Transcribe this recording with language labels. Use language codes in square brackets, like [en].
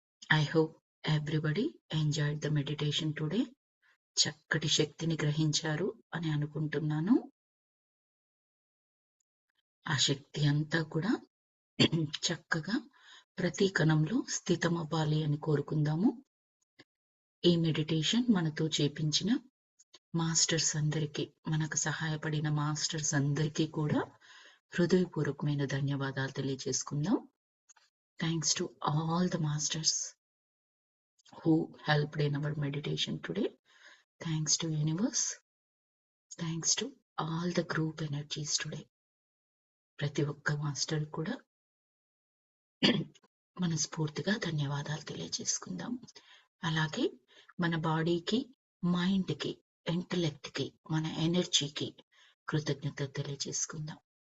[en] I hope everybody enjoyed the meditation today. [te] చక్కటి శక్తిని గ్రహించారు అని అనుకుంటున్నాను. ఆ శక్తి అంతా కూడా చక్కగా ప్రతి కణంలో స్థితమవ్వాలి అని కోరుకుందాము. ఈ మెడిటేషన్ మనతో చేపించిన మాస్టర్స్ అందరికీ, మనకు సహాయపడిన మాస్టర్స్ అందరికీ కూడా హృదయపూర్వకమైన ధన్యవాదాలు తెలియజేసుకుందాం. [en] Thanks to all the masters who helped in our meditation today. Thanks to universe. Thanks to all the group energies today. [te] ప్రతి ఒక్క మాస్టర్ కూడా మనస్ఫూర్తిగా ధన్యవాదాలు తెలియజేసుకుందాం. అలాగే మన బాడీకి, మైండ్కి, ఇంటలెక్ట్కి, మన ఎనర్జీకి కృతజ్ఞత తెలియజేసుకుందాం.